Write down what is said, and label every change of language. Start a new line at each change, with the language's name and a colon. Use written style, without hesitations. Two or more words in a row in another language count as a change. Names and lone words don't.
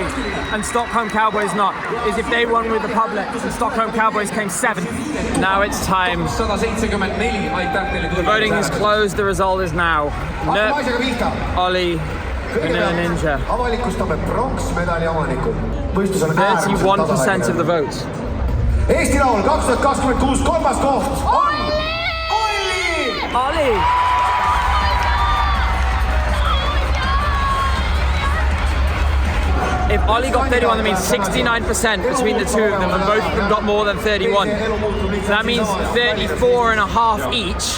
English: And Stockholm Cowboys not, is if they won with the public. And Stockholm Cowboys came 7th. Now it's time. The voting is closed, the result is now. Nööp, Ollie, Vanilla Ninja. 31% of the votes.
Estonian: Eesti Laul 2026 kolmas koht on Ollie!
English: If Ollie got 31, that means 69% between the two of them, and both of them got more than 31. So that means 34 and a half each.